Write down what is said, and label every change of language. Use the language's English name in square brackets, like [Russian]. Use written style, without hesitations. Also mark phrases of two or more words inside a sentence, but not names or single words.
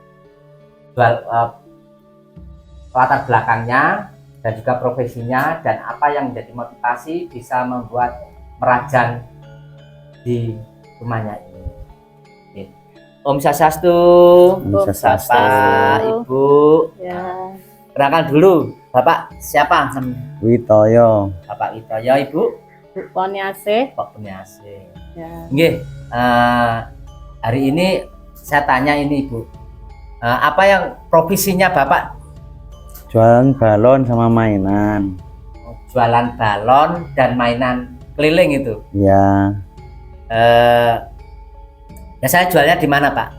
[Indonesian] Latar belakangnya dan juga profesinya dan apa yang menjadi motivasi bisa membuat merajan di rumahnya ini. [Balinese] Om Swastiastu. Om Swastiastu. [Indonesian] Bapak, Ibu. Ya. Kenalkan dulu, Bapak siapa? Witoyo. Bapak Witoyo, Ibu Poniase. Pak Puniase. Ya. Nggih, hari ini saya tanya ini Ibu. Apa yang profesinya Bapak? Jualan balon sama mainan. Jualan balon dan mainan keliling itu. Ya. Ya saya jualnya di mana Pak?